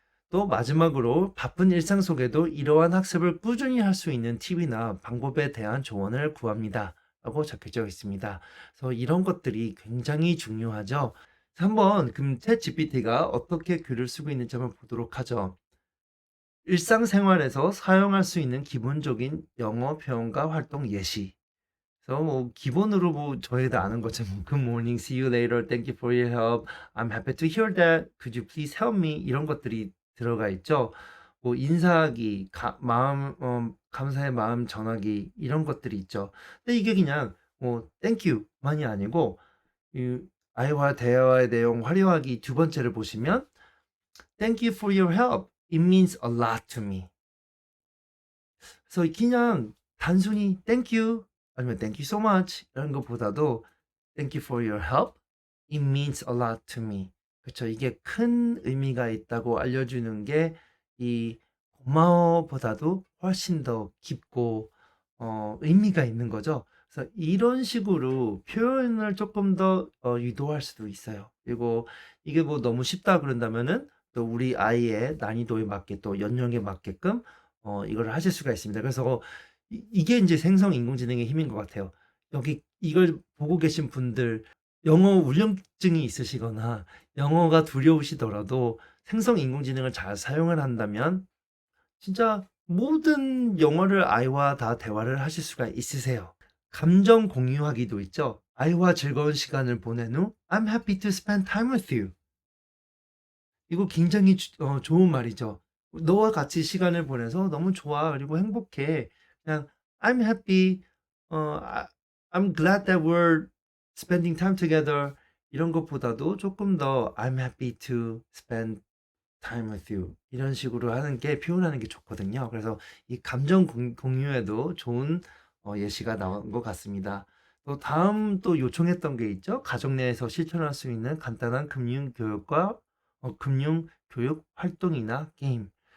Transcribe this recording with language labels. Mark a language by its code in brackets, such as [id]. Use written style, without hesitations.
[ko] 또 마지막으로 바쁜 일상 속에도 이러한 학습을 꾸준히 할 수 있는 팁이나 방법에 대한 조언을 구합니다. 라고 적혀져 있습니다. 그래서 이런 것들이 굉장히 중요하죠. 한번 그럼 챗 GPT가 어떻게 글을 쓰고 있는지 한번 보도록 하죠. 일상생활에서 사용할 수 있는 기본적인 영어 표현과 활동 예시. 그래서 뭐 기본으로 뭐 저희도 아는 것처럼 [en] Good morning, see you later, thank you for your help, I'm happy to hear that, could you please help me [ko] 이런 것들이 들어가 있죠. 뭐 인사하기, 감사의 마음 전하기 이런 것들이 있죠. 근데 이게 그냥 뭐 thank you만이 아니고 이 아이와 대화의 내용 화려하기 두 번째를 보시면 [en] thank you for your help. It means a lot to me. [ko] 그래서 그냥 단순히 thank you 아니면 [en] thank you so much [ko] 이런 것보다도 [en] thank you for your help. It means a lot to me. [ko] 그쵸. 이게 큰 의미가 있다고 알려주는 게 이 고마워보다도 훨씬 더 깊고 의미가 있는 거죠. 그래서 이런 식으로 표현을 조금 더 유도할 수도 있어요. 그리고 이게 뭐 너무 쉽다 그런다면은 또 우리 아이의 난이도에 맞게 또 연령에 맞게끔 이걸 하실 수가 있습니다. 그래서 이게 이제 생성 인공지능의 힘인 것 같아요. 여기 이걸 보고 계신 분들 영어 울렁증이 있으시거나 영어가 두려우시더라도 생성 인공지능을 잘 사용을 한다면 진짜 모든 영어를 아이와 다 대화를 하실 수가 있으세요. 감정 공유하기도 있죠. 아이와 즐거운 시간을 보낸 후 [en] I'm happy to spend time with you. [ko] 이거 굉장히 좋은 말이죠. 너와 같이 시간을 보내서 너무 좋아. 그리고 행복해. 그냥 [en] I'm happy. I'm glad that we're spending time together. [ko] 이런 것보다도 조금 더 [en] I'm happy to spend time with you. [ko] 이런 식으로 하는 게 표현하는 게 좋거든요. 그래서 이 감정 공유에도 좋은 예시가 나온 것 같습니다. 또 다음 또 요청했던 게 있죠. 가정 내에서 실천할 수 있는 간단한 금융 교육과 금융 교육 활동이나 게임.